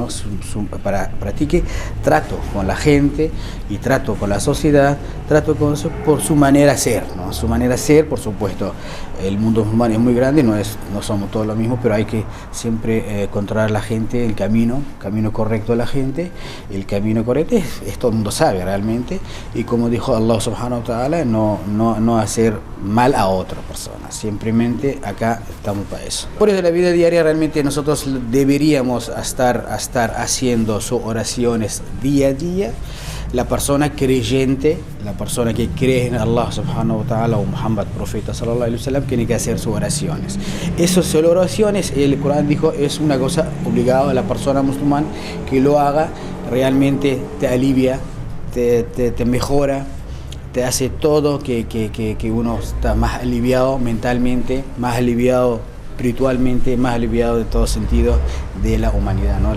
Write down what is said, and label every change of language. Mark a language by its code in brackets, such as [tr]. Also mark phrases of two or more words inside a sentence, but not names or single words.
[es] Practique trato con la gente y trato con la sociedad, trato con eso por su manera de ser, ¿no? Su manera de ser, por supuesto, el mundo musulmán es muy grande, no somos todos lo mismo, pero hay que siempre encontrar la gente, el camino correcto de la gente, el camino correcto es todo el mundo sabe realmente, y como dijo [ar] الله سبحانه وتعالى, [es] no hacer mal a otra persona, simplemente acá estamos para eso. Por eso la vida diaria realmente nosotros deberíamos estar haciendo sus oraciones día a día. La persona creyente, la persona que cree en [ar] الله سبحانه وتعالى [es] o Muhammad, profeta [ar] صلى الله عليه وسلم, [es] tiene que hacer sus oraciones. Esas solo oraciones, el Corán dijo, es una cosa obligada a la persona musulmana que lo haga, realmente te alivia, te mejora, te hace todo que uno está más aliviado mentalmente, más aliviado espiritualmente, más aliviado de todo sentido de la humanidad, ¿no?